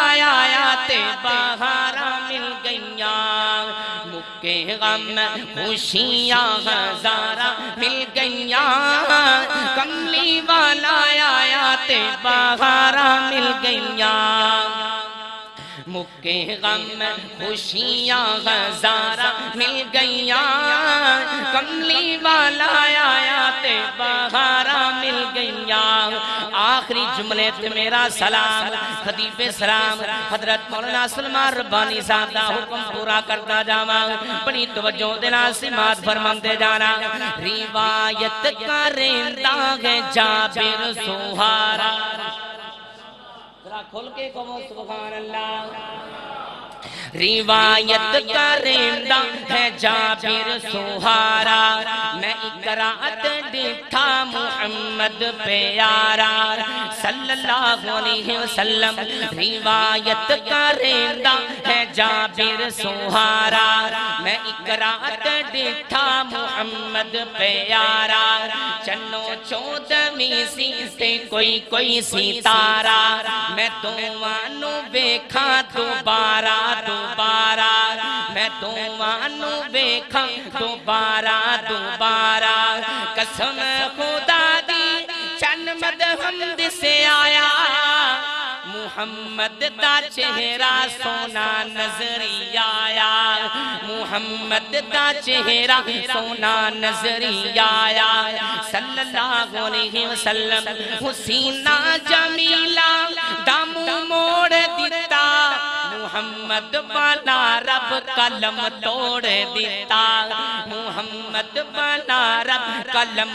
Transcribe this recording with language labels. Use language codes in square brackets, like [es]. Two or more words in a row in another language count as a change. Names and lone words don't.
[pa] آیا تے بہاراں مل گئیاں، مکے غم خوشیاں ہزاراں مل گئیاں، کملی والا آیا تے بہاراں مل گئیاں، مکے غم خوشیاں ہزاراں مل گئیاں، کملی والا آیا تے بہاراں مل گئیاں۔ آخری جملے تے میرا سلام خطیب اسلام حضرت مولانا سلمان ربانی صاحب دا حکم پورا کرتا جاواں، بڑی توجہ دے نال سماعت فرماندے جانا۔ روایت کریندا ہے جابر سہارا، ذرا کھل کے کہو [ar] سبحان اللہ۔ [pa] روایت کریندا ہے جابر سہارا، میں اقرات ڈٹھا محمد پیارا [ar] صلی اللہ علیہ [pa] وسلم، روایت کریندا ہے جابر سہارا، میں اقرات ڈٹھا محمد پیارا، چنو چودھویں سی تے کوئی کوئی ستارہ، میں دوانو ویکھاں دوبارہ دوبارہ، میں دوانو ویکھاں دوبارہ دوبارہ، قسم خدا دی چن مد حمد سے آیا محمد دا چہرہ سونا نظری آیا محمد دا چہرہ سونا نظری آیا [ar] صلی اللہ علیہ وسلم [pa] حسینہ جمیلہ دامو موڑ دیتا محمد بنا رب قلم توڑ دیتا محمد بنا رب قلم